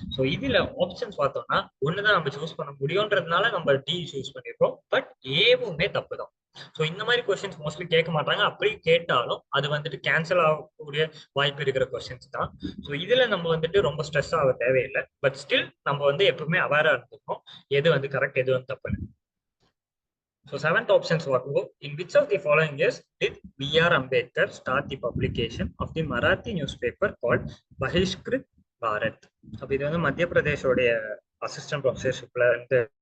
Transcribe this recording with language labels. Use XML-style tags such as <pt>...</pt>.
<ta>So இதுல options பார்த்தோம்னா ஒண்ணுதான் நம்ம சூஸ் பண்ண முடியும்ன்றதுனால நம்ம டி சூஸ் பண்ணிருக்கோம். பட் ஏவுமே தப்பு தான். ஸோ இந்த மாதிரி கொஸ்டின்ஸ் மோஸ்ட்லி கேட்க மாட்டாங்க. அப்படி கேட்டாலும் அது வந்துட்டு கேன்சல் ஆகக்கூடிய வாய்ப்பு இருக்கிற கொஸ்டின்ஸ் தான். ஸோ இதுல நம்ம வந்துட்டு ரொம்ப ஸ்ட்ரெஸ் ஆக தேவையில்லை. பட் ஸ்டில் நம்ம வந்து எப்பவுமே அவேரா இருந்துக்கணும் எது வந்து கரெக்ட், எது வந்து தப்புன்னு.</ta> <en>So seventh options were, in which of the following years did B.R. Ambedkar start the publication of the Marathi newspaper called Bahishkrit Bharat?</en> <ta>அப்ப இது வந்து மத்திய பிரதேஷோடைய அசிஸ்டன்ட் ப்ரொஃபஸர்ஷிப்ல இருந்து</ta>